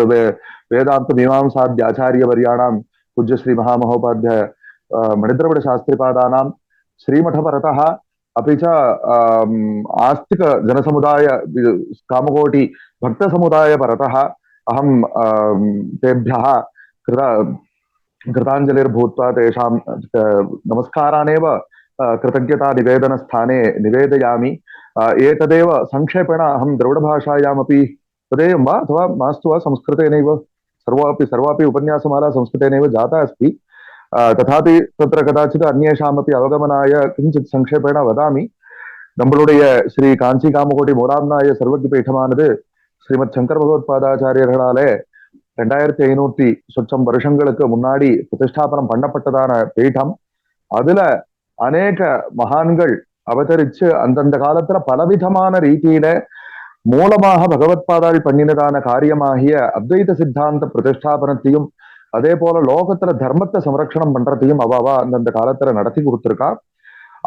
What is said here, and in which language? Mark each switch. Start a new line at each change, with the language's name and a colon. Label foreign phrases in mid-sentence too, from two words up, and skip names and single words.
Sanskrit: वेदान्तमीमांसाद्याचार्यवर्याणां पूज्य श्री महामहोपाध्याय मणिद्रविडशास्त्रिपादानां श्रीमठपरतः अपि च आस्तिक जनसमुदाय कामकोटि भक्तसमुदाय परतः अहं तेभ्यः कृताञ्जलिर्भूत्वा तेषां नमस्कारानेव कृतज्ञतानिवेदनस्थाने निवेदयामि। एतदेव संक्षेपेण अहं द्रविडभाषायामपि तदेवं वा अथवा मास्तु वा संस्कृतेनैव सर्वापि उपन्यासमाला संस्कृतेनैव जाता अस्ति। तथापि तत्र कदाचित् अन्येषामपि अवगमनाय किञ्चित् संक्षेपेण वदामि।
Tamil: நம்மளுடைய ஸ்ரீ காஞ்சி காமகோட்டி மூலாம்நாய சர்வஜ்ஞபீഠமானது ஸ்ரீமத் சங்கர பகவத்பாதாச்சாரியர்களாலே 2500 சொச்சம் வருஷங்களுக்கு முன்னாடி பிரதிஷ்டாபனம் பண்ணப்பட்டதான பீடம். அதுல அநேக மகான்கள் அவதரிச்சு அந்தந்த காலத்துல பலவிதமான ரீதியில மூலமாக பகவத்பாதாள் பண்ணினதான காரியமாகிய அத்வைத சித்தாந்த பிரதிஷ்டாபனத்தையும் அதே போல லோகத்துல தர்மத்தை சம்ரக்ஷணம் பண்றதையும் அவாவா அந்தந்த காலத்துல நடத்தி கொடுத்திருக்கா.